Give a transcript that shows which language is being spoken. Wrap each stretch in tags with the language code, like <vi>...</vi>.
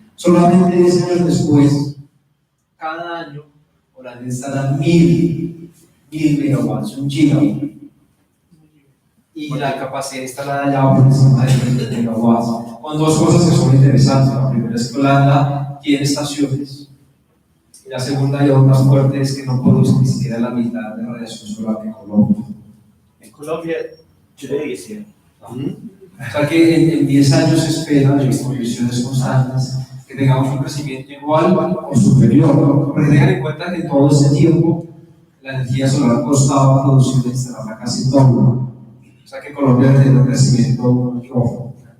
<es>Solamente 10 años después, cada año Holanda instala 1000 megawatts, un gigawatt. Y la capacidad instalada ya va por encima de 20 megawatts. Con dos cosas que son interesantes. La primera es que Holanda tiene estaciones. Y la segunda y aún más fuerte es que no produce ni siquiera la mitad de radiación solar que Colombia.</es> <en>And Colombia today is here.</en> <es>O sea que en 10 años se espera, en condiciones constantes, que tengamos un crecimiento igual o superior, ¿no? Porque tengan en cuenta que en todo ese tiempo la energía solar costaba producir e instalarla casi todo. O sea que Colombia ha tenido un crecimiento mucho mejor.</es>